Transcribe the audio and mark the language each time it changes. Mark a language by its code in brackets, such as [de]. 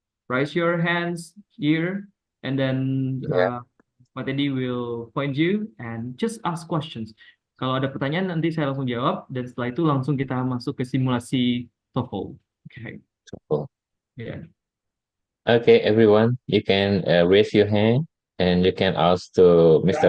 [en] Raise your hands here, and then Pak Teddy will point you and just ask questions. [id] Kalau ada pertanyaan nanti saya langsung jawab, dan setelah itu langsung kita masuk ke simulasi TOEFL. [en] Okay. TOEFL. Yeah. Okay, everyone, you can raise your hand and you can ask to Mr.